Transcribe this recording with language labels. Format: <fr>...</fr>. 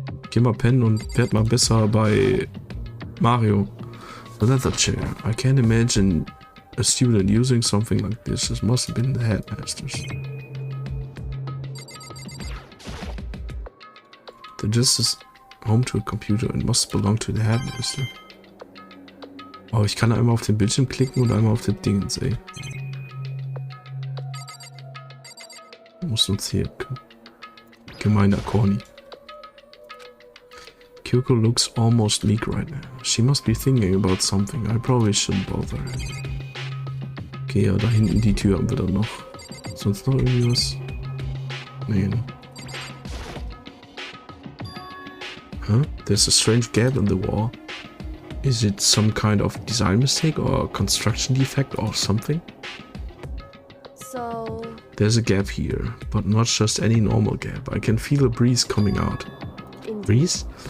<de>Geh mal pennen und werd mal besser bei Mario.</de> <en>A leather chair. I can't imagine a student using something like this. This must have been the headmasters. The desk is home to a computer and must belong to the headmaster.</en> <de>Oh, ich kann einmal auf den Bildschirm klicken und einmal auf den Dingens, ey. Muss uns hier. Gemeiner Corny.</de> <en>Kyoko looks almost meek right now. She must be thinking about something. I probably shouldn't bother her.</en> <de>Okay, ja, da hinten die Tür haben wir dann noch. Sonst noch irgendwie was? Nee, ne? Huh?</de> <en>There's a strange gap in the wall. Is it some kind of design mistake or construction defect or something? So, There's a gap here, but not just any normal gap. I can feel a breeze coming out. Breeze?</en>